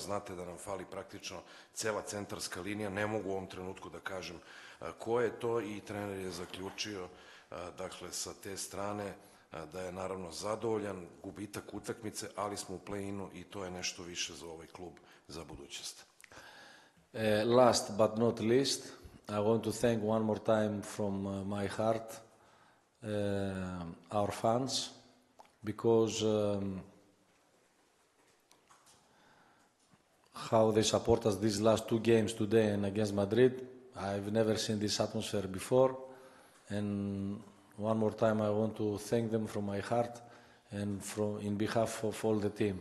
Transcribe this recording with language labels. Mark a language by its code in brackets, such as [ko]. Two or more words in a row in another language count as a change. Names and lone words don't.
[sr] Znate da nam fali praktično cela centarska linija. Ne mogu u ovom trenutku da kažem ko je to i trener je zaključio, dakle, sa te strane da je naravno zadovoljan, gubitak utakmice, ali smo u play-inu i to je nešto više za ovaj klub za budućnost. [en] Last but not least, I want to thank one more time from my heart our fans, because how they support us these last two games today and against Madrid, I've never seen this atmosphere before, and one more time I want to thank them from my heart and in behalf of all the team.